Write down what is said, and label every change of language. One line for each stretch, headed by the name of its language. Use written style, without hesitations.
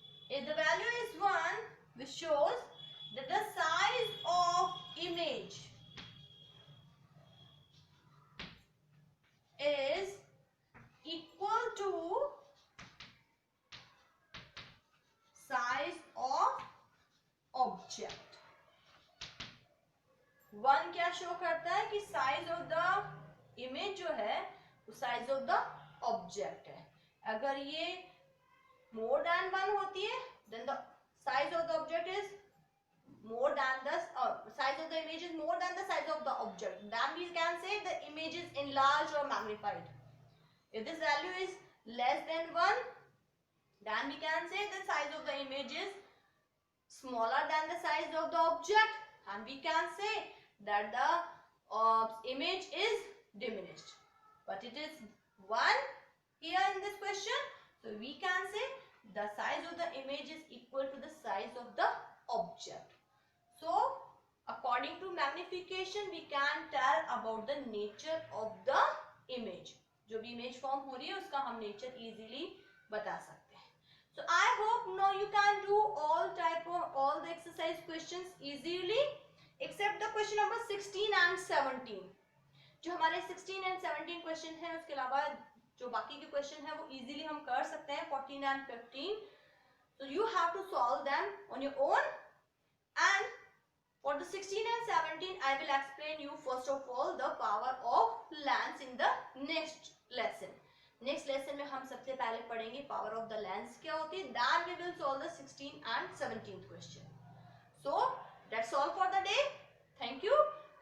English: If the value is 1, which shows that the size of image is equal to size of object.
Hindi: 1 क्या show करता है कि size of the image जो है वो size of the object है. अगर ये मोर देन 1 होती है
English: then the size of the object is more than the size of the image is more than the size of the object. Then we can say the image is enlarged or magnified. If this value is less than 1, then we can say the size of the image is smaller than the size of the object, and we can say that the image is diminished. But it is 1 here in this question, so we can say the size of the image is equal to the size of the object. So according to magnification we can tell about the nature of the image.
Hindi: जो भी image form हो रही है उसका हम nature easily बता सकते हैं.
English: So I hope now you can do all the exercise questions easily except the question number 16 and 17.
Hindi: जो हमारे 16 and 17 question है उसके अलावा जो बाकी के क्वेश्चन है वो इजीली हम कर सकते हैं 14 and 15.
English: So you have to solve them on your own, and for the 16 and 17 I will explain you first of all the power of lens in the next lesson. Next lesson
Hindi: में हम सबसे पहले पढ़ेंगे
English: power of the lens
Hindi: क्या होती है,
English: then we will solve the 16 and 17th question. So that's all for the day. Thank you.